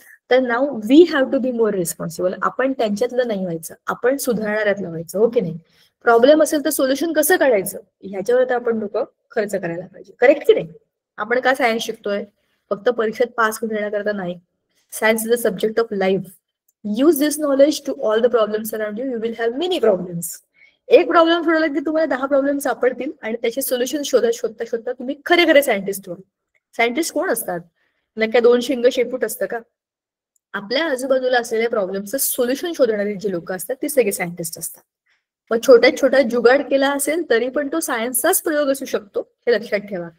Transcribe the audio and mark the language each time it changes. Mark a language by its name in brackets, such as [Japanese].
[Marathi] तर [English] Now we have to be more responsible. [Marathi] आपण त्यांच्यातलं नाही व्हायचं, आपण सुधारणाऱ्यातलं व्हायचं. हो की नाही? प्रॉब्लेम असेल तर सोल्युशन कसं काढायचं ह्याच्यावर तर आपण लोक खर्च करायला पाहिजे. करेक्ट की नाही? आपण का सायन्स शिकतोय? फक्त परीक्षेत पास होण्याकरता नाही. [English] Science is a subject of life. Use this knowledge to all the problems around you. You will have many problems. [Marathi] एक प्रॉब्लेम सोडवला की तुम्हाला 10 प्रॉब्लेम सापडतील आणि त्याचे सोल्युशन शोधता शोधता तुम्ही खरे खरे सायंटिस्ट व्हाल. सायंटिस्ट कोण असतात? नाही काय 2 शिंग शेपूट असतं का? आपल्या आजूबाजूला असलेल्या प्रॉब्लेमचं सोल्युशन शोधणारी जी लोक असतात ती सगळे सायंटिस्ट असतात. मग छोट्यात छोटा जुगाड केला असेल तरी पण तो सायन्सचाच प्रयोग असू शकतो, हे लक्षात ठेवा.